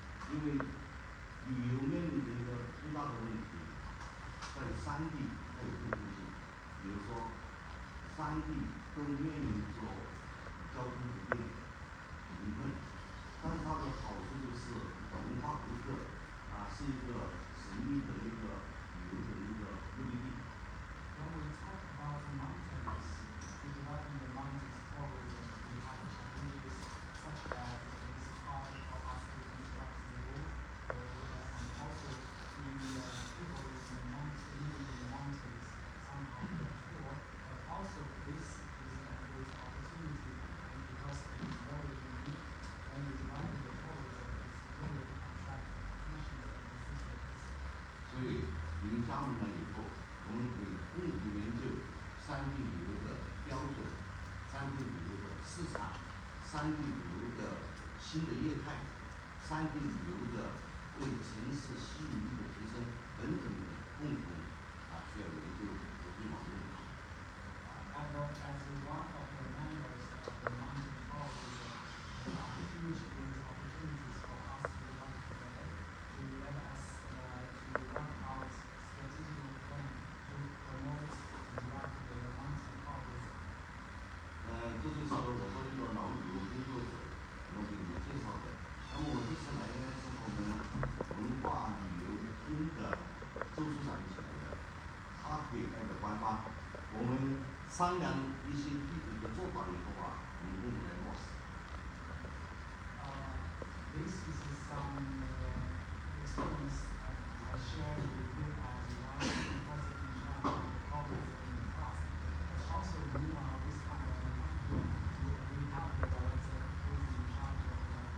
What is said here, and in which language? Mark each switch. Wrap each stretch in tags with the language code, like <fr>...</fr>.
<zh>因为旅游面临着一个最大的问题，在山地它有共同性，比如说山地都面临着交通不便、贫困，但是它的好处就是文化独特，是一个神秘的一个旅游的一个目的地。</zh> <en>When we talk about mountains, the development of mountains tourism, we have challenges such as it is hard for us to construct the road, and also the people living in the mountains somehow get poor, but also this is a great opportunity, and because it is very unique, when you develop the tourism, it's really attract attention of the citizens.</en> <zh>所以你们加盟了以后，我们会共同研究山地旅游的标准、山地旅游的市场、山地旅游的新的业态、山地旅游的对城市吸引力的提升等等的共同需要研究和对网论。</zh> <en>As one of the members of the mountain tourism, there are huge great opportunities for us to work together to let us to work out strategic plan to promote and develop the mountain tourism.</en> <zh>这就是我作为一个老旅游工作者，我给你们介绍的。那么我这次来的时候呢，文化旅游厅的周处长一起来的，他可以代表官方，我们商量一些具体的做法以后我们共同来落实。</zh> <en>This is some experience I shared with you as one person in charge of tourism in the past. But also we are this kind of we have the director who is in charge of tourism.</en>